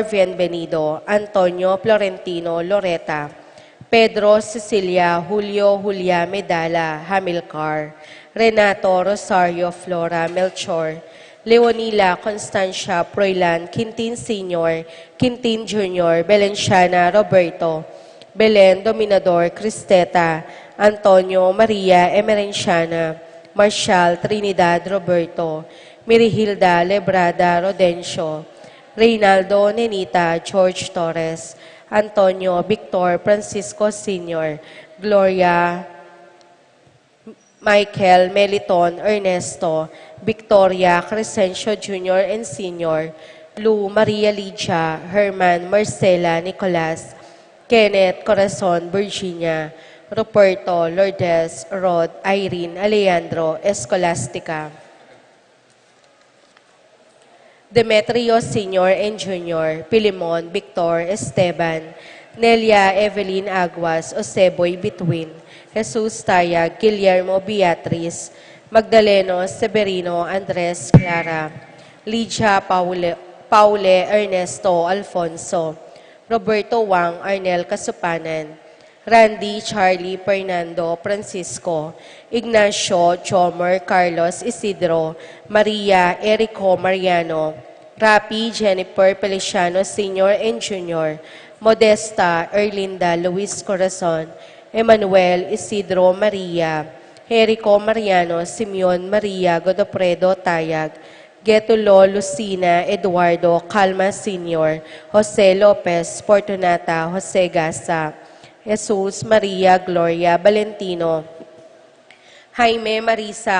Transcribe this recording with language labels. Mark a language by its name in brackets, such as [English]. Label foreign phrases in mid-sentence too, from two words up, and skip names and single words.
[English] Bienvenido, Antonio, Florentino, Loreta, Pedro, Cecilia, Julio, Julia, Medala, Hamilcar, Renato, Rosario, Flora, Melchor, Leonila, Constancia, Proilan, Quintin Sr., Quintin Jr., Belenciana, Roberto, Belen, Dominador, Cristeta, Antonio, Maria, Emerenciana, Marshall, Trinidad, Roberto, Mirihilda, Lebrada, Rodencio, Reynaldo, Nenita, George Torres, Antonio, Victor, Francisco Sr., Gloria, Michael, Meliton, Ernesto, Victoria, Crescencio Jr. and Sr., Lou, Maria Lidia, Herman, Marcela, Nicolas, Kenneth, Corazon, Virginia, Ruperto, Lourdes, Rod, Irene, Alejandro, Escolastica, Demetrio Sr. and Jr., Pilimon, Victor, Esteban, Nelia, Evelyn Aguas, Oseboy Between, Jesus Tayag, Guillermo Beatriz, Magdaleno, Severino, Andres, Clara, Lydia, Paule, Ernesto, Alfonso, Roberto Wang, Arnel Kasupanan, Randy, Charlie, Fernando, Francisco, Ignacio, Chomer, Carlos, Isidro, Maria, Erico, Mariano, Rapi, Jennifer, Feliciano, Sr. and Jr., Modesta, Erlinda, Luis Corazon, Emmanuel, Isidro, Maria, Jerico, Mariano, Simeon, Maria, Godofredo, Tayag, Getulo, Lucina, Eduardo, Calma Sr., Jose Lopez, Fortunata, Jose Gasa, Jesus, Maria, Gloria, Valentino, Jaime, Marisa,